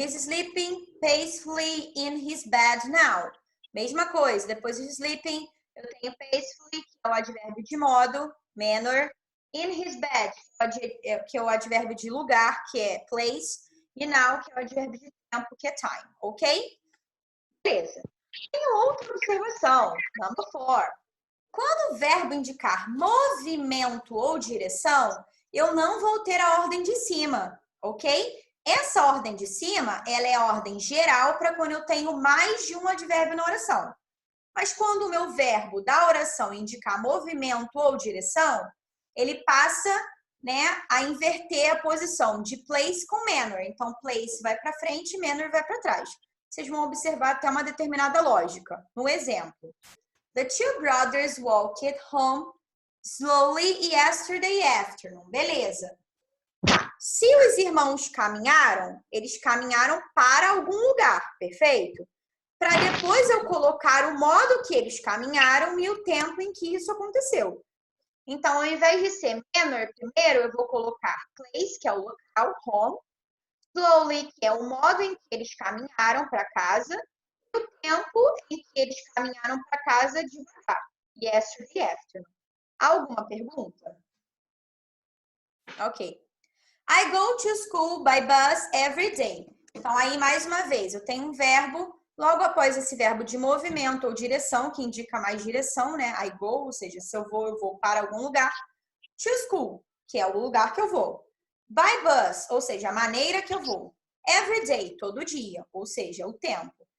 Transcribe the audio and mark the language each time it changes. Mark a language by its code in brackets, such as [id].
[en] He's sleeping peacefully in his bed now. [pt] Mesma coisa. Depois do sleeping, eu tenho peacefully, que é o advérbio de modo, manner. In his bed, que é o advérbio de lugar, que é place. E now, que é o advérbio de tempo, que é time. Ok? Beleza. Tem outra observação. Number 4. Quando o verbo indicar movimento ou direção, eu não vou ter a ordem de cima, ok? Essa ordem de cima, ela é a ordem geral para quando eu tenho mais de um advérbio na oração. Mas quando o meu verbo da oração indicar movimento ou direção, ele passa, né, a inverter a posição de place com manner. Então, place vai para frente e manner vai para trás. Vocês vão observar até uma determinada lógica. [en] No exemplo, the two brothers walked home slowly yesterday afternoon. [pt] Beleza. Se os irmãos caminharam, eles caminharam para algum lugar, perfeito? Para depois eu colocar o modo que eles caminharam e o tempo em que isso aconteceu. Então, ao invés de ser manner primeiro, eu vou colocar place, que é o local, home, slowly, que é o modo em que eles caminharam para casa, e o tempo em que eles caminharam para casa devagar. Yesterday afternoon. Alguma pergunta? Ok. [en] I go to school by bus every day. [pt] Então, aí, mais uma vez, eu tenho um verbo, logo após esse verbo de movimento ou direção, que indica mais direção, né? I go, ou seja, se eu vou para algum lugar. To school, que é o lugar que eu vou. By bus, ou seja, a maneira que eu vou. Every day, todo dia, ou seja, o tempo.